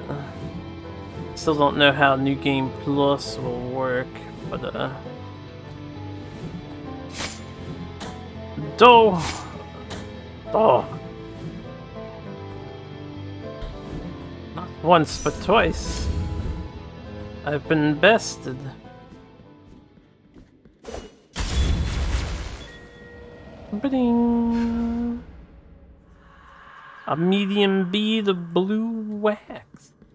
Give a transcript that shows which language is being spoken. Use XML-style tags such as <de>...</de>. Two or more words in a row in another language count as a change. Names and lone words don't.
<en>Still don't know how New Game Plus will work, but not once but twice. I've been bested. Ba-ding. A medium bead of blue wax.</en>